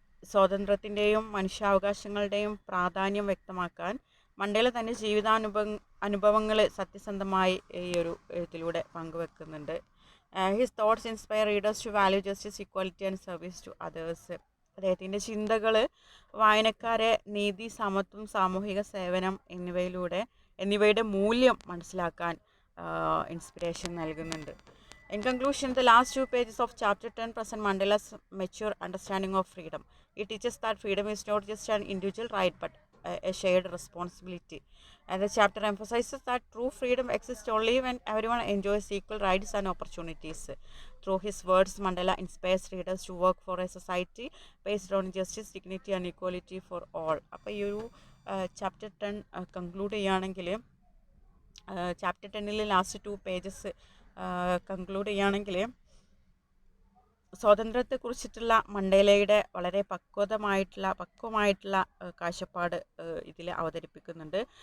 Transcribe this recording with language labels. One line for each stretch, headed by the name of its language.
Malayalam: സ്വാതന്ത്ര്യത്തിൻ്റെയും മനുഷ്യാവകാശങ്ങളുടെയും പ്രാധാന്യം വ്യക്തമാക്കാൻ മണ്ടേല തൻ്റെ അനുഭവങ്ങൾ സത്യസന്ധമായി ഈ ഒരു എഴുത്തിലൂടെ പങ്കുവെക്കുന്നുണ്ട്.
English: His thoughts inspire readers to value justice, equality and service to others.
Malayalam: അദ്ദേഹത്തിൻ്റെ ചിന്തകൾ വായനക്കാരെ നീതി, സമത്വം, സാമൂഹിക സേവനം എന്നിവയുടെ മൂല്യം മനസ്സിലാക്കാൻ ഇൻസ്പിറേഷൻ നൽകുന്നുണ്ട്.
English: In conclusion, the last 2 pages of chapter 10 present Mandela's mature understanding of freedom. It teaches that freedom is not just an individual right but a shared responsibility. And the chapter emphasizes that true freedom exists only when everyone enjoys equal rights and opportunities. Through his words, Mandela inspires readers to work for a society based on justice, dignity and equality for all.
Malayalam: അപ്പോൾ ഈ ഒരു chapter 10 conclude ചെയ്യുകയാണെങ്കിൽ, chapter 10 last 2 pages conclude ചെയ്യുകയാണെങ്കിൽ, സ്വാതന്ത്ര്യത്തെക്കുറിച്ചിട്ടുള്ള മണ്ടേലയുടെ വളരെ പക്വമായിട്ടുള്ള കാഴ്ചപ്പാട് ഇതിൽ അവതരിപ്പിക്കുന്നുണ്ട്.